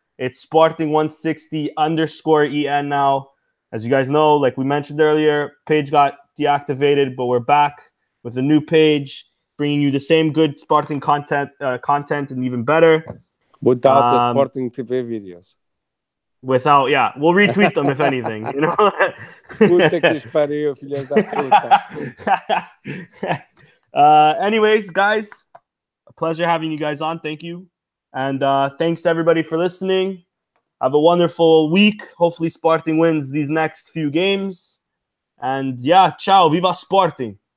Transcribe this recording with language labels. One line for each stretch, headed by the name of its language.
English: It's Sporting160_EN now. As you guys know, like we mentioned earlier, page got deactivated, but we're back with a new page, bringing you the same good Sporting content and even better. Without the Sporting TV videos. Without, yeah. We'll retweet them if anything.
Portuguese: Puta que pariu, filhas da puta.
English: Anyways, guys, a pleasure having you guys on. Thank you. And thanks everybody for listening. Have a wonderful week. Hopefully Sporting wins these next few games. And yeah, ciao.
Portuguese: Viva Sporting.